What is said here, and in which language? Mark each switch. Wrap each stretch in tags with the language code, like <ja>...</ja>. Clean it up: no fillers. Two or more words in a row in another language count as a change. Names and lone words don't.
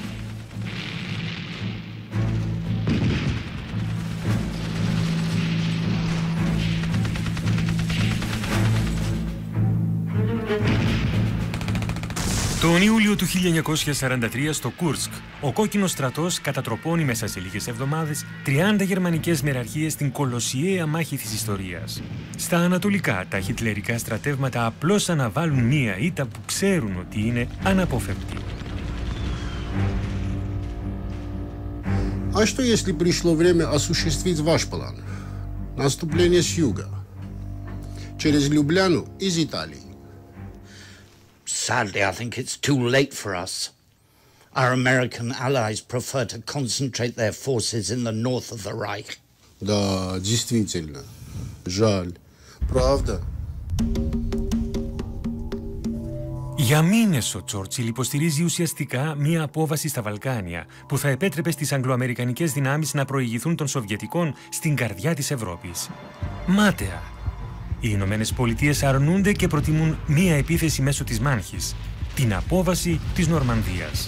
<el>Τον Ιούλιο του 1943 στο Κούρσκ, ο κόκκινος στρατός κατατροπώνει μέσα σε λίγες εβδομάδες 30 γερμανικές μεραρχίες στην κολοσιαία μάχη της ιστορίας. Στα ανατολικά, τα χιτλερικά στρατεύματα απλώς αναβάλουν μία ήττα που ξέρουν ότι είναι αναπόφευκτη.</el> <ru>А что, если пришло время осуществить ваш план? Наступление с юга, через Любляну из Италии.</ru> <en>Sadly, I think it's too late for us. Our American allies prefer to concentrate their forces in the north of the Reich.</en> <ru>Да, действительно. Жаль. Правда?</ru> <el>Για μήνες ο Τσόρτσιλ υποστηρίζει ουσιαστικά μία απόβαση στα Βαλκάνια που θα επέτρεπε στις αγγλοαμερικανικές δυνάμεις να προηγηθούν των Σοβιετικών στην καρδιά της Ευρώπης. Μάταια. Οι Ηνωμένες Πολιτείες αρνούνται και προτιμούν μία επίθεση μέσω της μάχης, την απόβαση της Νορμανδίας.</el>